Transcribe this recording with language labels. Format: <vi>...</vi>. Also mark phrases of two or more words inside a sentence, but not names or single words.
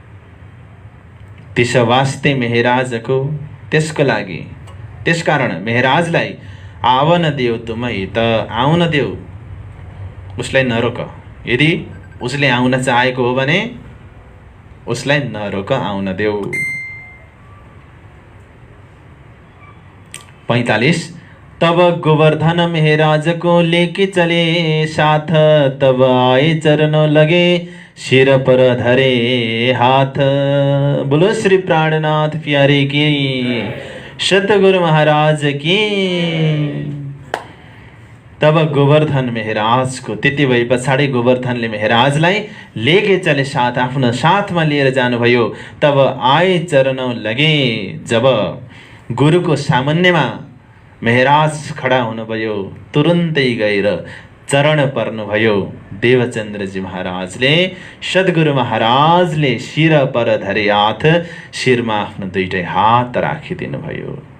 <ne>त्यसो वास्ते मेहराजको, त्यसको लागि, त्यसकारण मेहराजलाई</ne> <hi>आवन देऊ तुम हित,</hi> <ne>आउन देऊ, उसलाई नरोक। यदि उसले आउन चाहेको हो भने उसलाई नरोक, आउन देऊ।</ne> <hi>45 तब गोवर्धन मेहराज को लेके चले साथ। तब आए चरणों लगे सिर पर धरे हाथ। बोलो श्री प्राणनाथ प्यारे की, सतगुरु महाराज की।</hi> <ne>तब गोवर्धन मेहराजको त्यति भए पछाडि गोवर्धनले मेहराजलाई</ne> <hi>लेके चले साथ,</hi> <ne>आफ्नो साथमा लिएर जानुभयो।</ne> <hi>तब आए चरणों लगे,</hi> <ne>जब गुरुको सामान्यमा मेहराज खडा हुनुभयो, तुरुन्तै गएर चरण पर्नुभयो देवचन्द्रजी महाराजले। सद्गुरु महाराजले</ne> <hi>शिर पर धरे हात,</hi> <ne>शिरमा आफ्नो दुईटै हात राखिदिनु भयो।</ne>